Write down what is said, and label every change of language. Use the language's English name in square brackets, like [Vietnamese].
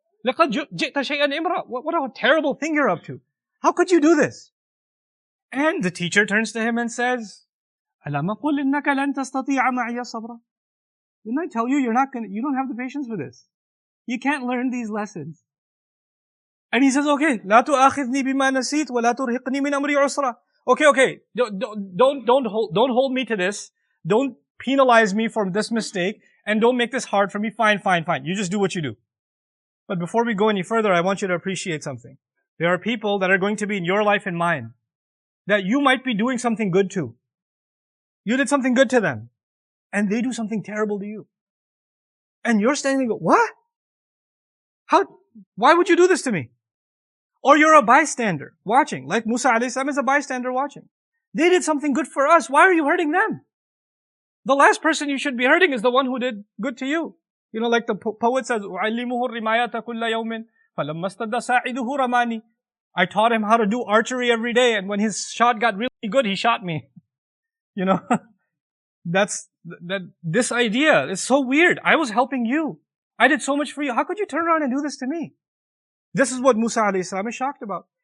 [Arabic] لَقَدْ جِئْتَ شَيْئًا إِمْرًا. [English] What a terrible thing you're up to. How could you do this? And the teacher turns to him and says, [Arabic] أَلَمْ أَقُلْ إِنَّكَ لَن تَسْتَطِيعَ مَعِيَ صَبْرًا. [English] Didn't I tell you you don't have the patience for this? You can't learn these lessons. And he says, okay, [Arabic] لَا تُؤَاخِذْنِي بِمَا نَسِيتْ وَلَا تُرْهِقْنِي مِنْ أَمْرِي عُسْرًا. [English] Okay. Don't hold me to this. Don't penalize me for this mistake. And don't make this hard for me. Fine. You just do what you do. But before we go any further, I want you to appreciate something. There are people that are going to be in your life and mine that you might be doing something good to. You did something good to them. And they do something terrible to you. And you're standing and go, what? Why would you do this to me? Or you're a bystander watching, like Musa alayhi salam is a bystander watching. They did something good for us. Why are you hurting them? The last person you should be hurting is the one who did good to you. You know, like the poet says, [Arabic] أُعَلِّمُهُ الرِّمَايَةَ كُلَّ يَوْمٍ فَلَمَّا اسْتَدَّ سَاعِدُهُ رَمَانِي. [English] I taught him how to do archery every day, and when his shot got really good, he shot me. You know, this idea is so weird. I was helping you. I did so much for you. How could you turn around and do this to me? This is what Musa alayhi salam is shocked about.